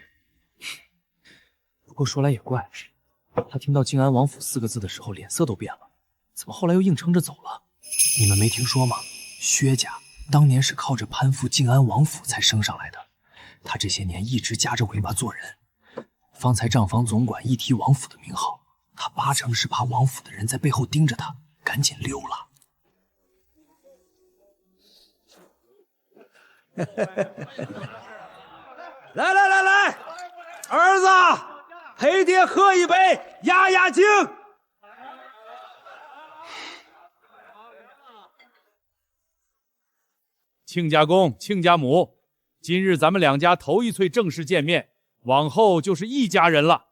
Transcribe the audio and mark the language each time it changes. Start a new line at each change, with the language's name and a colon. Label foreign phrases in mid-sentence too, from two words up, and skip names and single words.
Chinese: 不過說來也怪，他聽到靖安王府4個字的時候臉色都變了，怎麼後來又硬撐着走了？你們沒聽說嗎？薛家當年是靠着攀附靖安王府才升上來的，他這些年一直夾着尾巴做人。方才賬房總管一提王府的名號，他8成是怕王府的人在背後盯着他，趕緊溜了。來，兒子，陪爹喝一杯，壓壓驚。親家公，親家母，今日咱們兩家頭一次正式見面，往後就是一家人了。